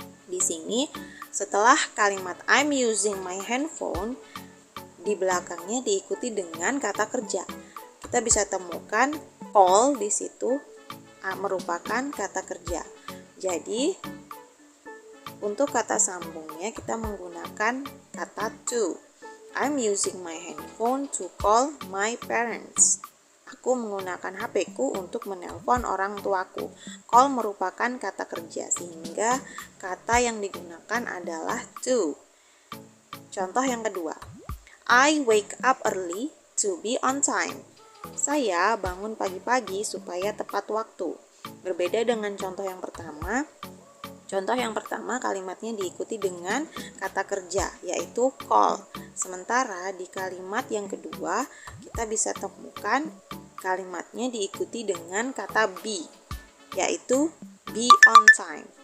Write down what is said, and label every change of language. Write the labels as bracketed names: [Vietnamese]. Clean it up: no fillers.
[Indonesian] Di sini, setelah kalimat [English] I'm using my handphone, [Indonesian] di belakangnya diikuti dengan kata kerja. Kita bisa temukan call di situ merupakan kata kerja. Jadi, untuk kata sambungnya kita menggunakan kata to. [English] I'm using my handphone to call my parents. [Indonesian] Aku menggunakan HP-ku untuk menelpon orang tuaku. Call merupakan kata kerja sehingga kata yang digunakan adalah to. Contoh yang kedua. [English] I wake up early to be on time. [Indonesian] Saya bangun pagi-pagi supaya tepat waktu. Berbeda dengan contoh yang pertama. Contoh yang pertama kalimatnya diikuti dengan kata kerja, yaitu call. Sementara di kalimat yang kedua, kita bisa temukan kalimatnya diikuti dengan kata be, yaitu [English] be on time.